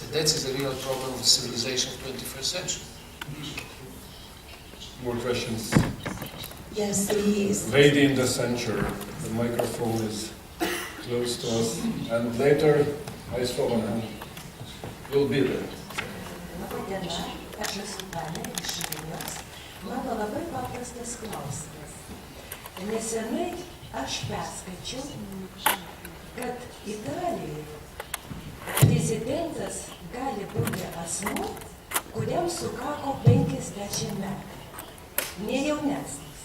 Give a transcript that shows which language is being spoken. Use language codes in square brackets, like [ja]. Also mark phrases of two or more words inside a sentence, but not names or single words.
[en] And that is a real problem of civilization of 21st century. More questions? Yes, please. Lady in the center. The microphone is close to us. And later, I saw one. You'll be there. [lt] Labą dieną, aš esu Daina iš Vilniaus. Mano labai paprastas klausimas. Nesenai aš perskaičiau, kad Italijoje prezidentas gali būti asmuo, kuriam sukako 50 metų, ne jaunesnis.